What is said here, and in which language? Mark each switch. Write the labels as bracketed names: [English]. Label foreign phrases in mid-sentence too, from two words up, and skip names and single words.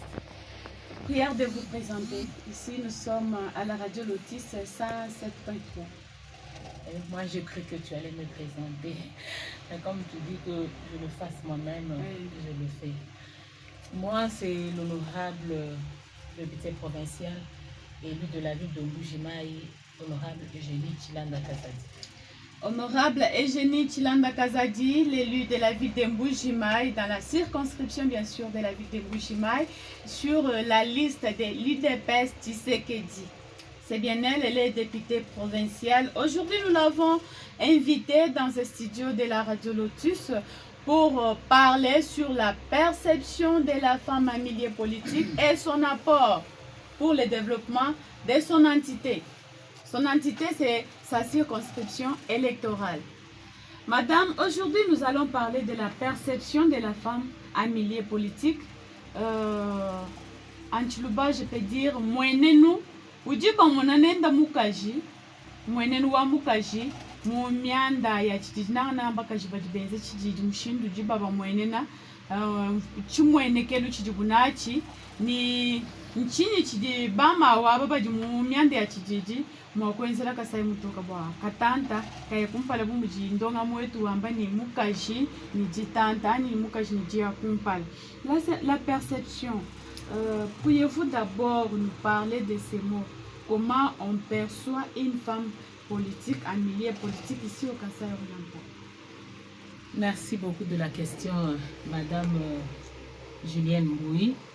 [French] Prière de vous présenter. Ici, nous sommes à la radio Lotis 107.3. Moi, j'ai cru que tu allais me présenter. Mais comme tu dis que je le fasse moi-même, je le fais. Moi, c'est l'honorable député provincial, élu de la ville de Mbujimayi, honorable Eugénie Tshilanda Kazadi. Honorable Eugénie Tshilanda Kazadi, l'élu de la ville de Mbujimayi, dans la circonscription bien sûr de la ville de Mbujimayi, sur la liste de l'UDPS Tshisekedi. C'est bien elle, elle est députée provinciale. Aujourd'hui, nous l'avons invitée dans ce studio de la radio Lotus pour parler sur la perception de la femme en milieu politique et son apport pour le développement de son entité. Son entité, c'est sa circonscription électorale. Madame, aujourd'hui, nous allons parler de la perception de la femme en milieu politique. En Chiluba, je peux dire, [Luba-Lulua] mwenenu, ujiba mwananenda mukaji, mwenenu wa mukaji, mumianda ya chijiji na bakaji bajibenze chijiji mushindu jiba ba mwenena, chimwenekelu chijibunachi, ni nchini chidi bama wa baba jimu mianda ya chijiji mwakwenzela kasai mutoka bwa katanta kaya kumpala bumuji ndonga mwetu wamba ni mukaji ni jitanta ni mukaji ni jia kumpala. [French] La perception, pourriez-vous d'abord nous parler de ces mots? Comment on perçoit une femme politique, en milieu politique ici au Kasaï oriental? Merci beaucoup de la question, Madame Julienne Mboui.